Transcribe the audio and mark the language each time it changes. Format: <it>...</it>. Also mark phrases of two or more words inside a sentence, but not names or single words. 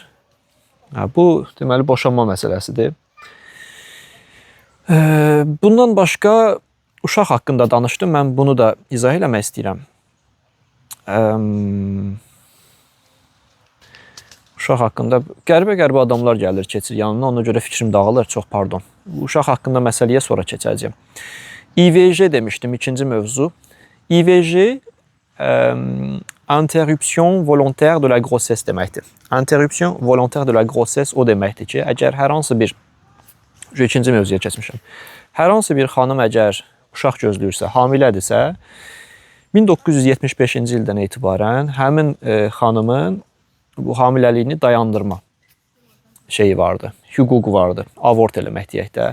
<az>Bu, deməli, boşanma məsələsidir. Bundan başqa, uşaq haqqında danışdım, mən bunu da izah eləmək istəyirəm. Uşaq haqqında qəribə adamlar gəlir, keçir yanına, ona görə fikrim dağılır, çox pardon. Uşaq haqqında məsələyə sonra keçəcəyim. IVJ demişdim, ikinci mövzu. IVJ,</az> <fr>interruption volontaire de la grossesse deməkdir. Interruption volontaire de la grossesse</fr> <az>o deməkdir ki, əgər hər hansı bir, ikinci mövzuya keçmişəm, hər hansı bir xanım əgər uşaq gözləyirsə, hamilədirsə, 1975-ci ildən etibarən həmin xanımın bu hamiləliyini dayandırma şeyi vardı, hüququ vardı, avort eləmək deyək də.</az>